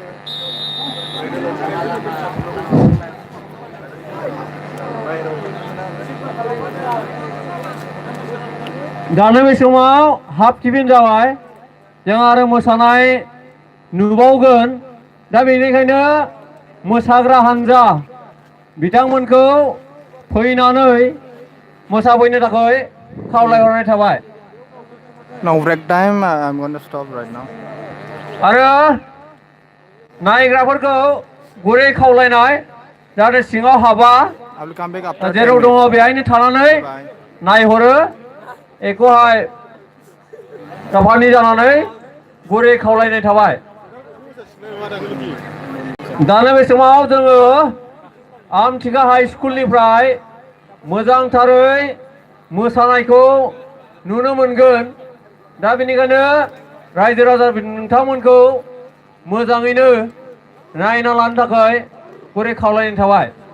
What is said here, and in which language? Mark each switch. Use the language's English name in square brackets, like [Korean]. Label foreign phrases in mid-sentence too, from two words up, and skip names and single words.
[Bodo] दानो बे समाव [English] half tiffin [Bodo] जाबाय जों आरो मोसानाय नुबावगोन दा बेनिखायनो मोसाग्रा हानजा बिथांमोनखौ फैनानै मोसाफैनो थाखाय खावलायहरनाय थाबाय [English] Now break time. I'm going to stop right now. [Bodo] आरो नायग्राफोरखौ गुरै खावलायनाय जाहाथे सिङाव हाबा [English] I will come back after 10 [Bodo] जेराव दङ [English] minutes. [Bodo] बेहायनो थानानै [English] Bye. [Bodo] नायहरो एखौहाय जापानि जानानै गुरै खावलायनाय थाबाय दानो बे समाव जोङो आमथिका हाई स्कुलनिफ्राय मोजांथारै मोसानायखौ नुनो मोनगोन दा बेनिखायनो रायजो राजा नोंथांमोनखौ मोजाङैनो नायना लानो थाखाय गुरै खावलायनाय थाबाय